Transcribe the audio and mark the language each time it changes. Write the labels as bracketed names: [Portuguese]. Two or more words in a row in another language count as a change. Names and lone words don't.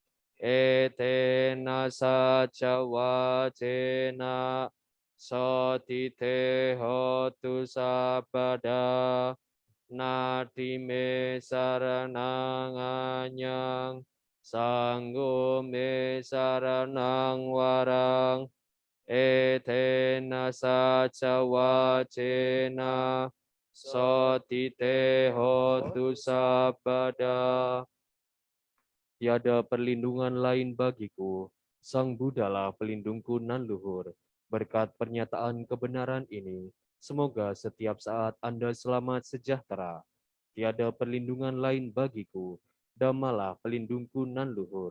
[Pali] etena saca wacena, satite hotu sabada, nati me saranang anyang, sanggo me saranang warang, etena saca wacena, satite hotu sabada. [Indonesian] Tiada perlindungan lain bagiku, Sang Buddhalah pelindungku nan luhur. Berkat pernyataan kebenaran ini, semoga setiap saat Anda selamat sejahtera. Tiada perlindungan lain bagiku, Dhammalah pelindungku nan luhur.